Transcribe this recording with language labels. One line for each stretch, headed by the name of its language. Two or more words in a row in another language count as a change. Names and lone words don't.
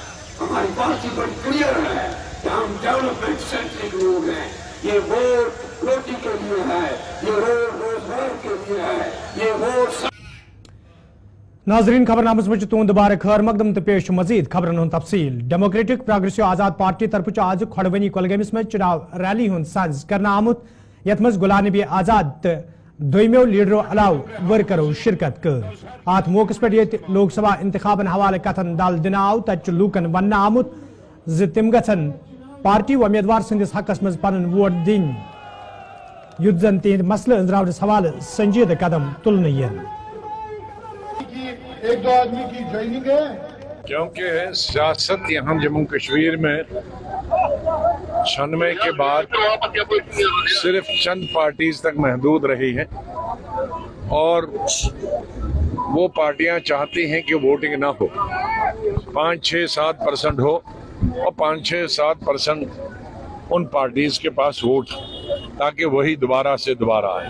Urdu: ہماری پارٹی بڑی کلیئر ہے کہ ہم
English: development centric
Urdu: لوگ ہیں، یہ ووٹ روٹی کے لیے ہے، یہ روزگار کے لیے ہے، یہ ووٹ
Kashmiri: ناظرین خبر نامس مجھ تون دوبارہ خیر مقدم تو پیش مزید خبرن ہند تفصیل۔ ڈیموکریٹک پروگریسو آزاد پارٹی طرف آج کھڑونی کولگامس میں چناو ریلی ہند ساز کرنا آمت، یت مز غلام نبی آزاد تو دویمو لیڈرو علاوہ ورکرو شرکت کر۔ ات موقع پہ یت لوک سبھا انتخابن حوالہ کتن دل دن آو تت لوکن ون آمت ز تم گھن پارٹی امیدوار سندس حقس مز پن ووٹ دن یت زن تہند مسئلہ انزراونس حوالہ سنجیدہ قدم تلن ین۔
Urdu: ایک دو آدمی کی جوائننگ ہے کیونکہ سیاست یہاں جموں کشمیر میں 96 کے بعد صرف چند پارٹیز تک محدود رہی ہے اور وہ پارٹیاں چاہتی ہیں کہ ووٹنگ نہ ہو، 5-6-7% ہو اور 5-6-7% ان پارٹیز کے پاس ووٹ تاکہ وہی دوبارہ سے دوبارہ آئے۔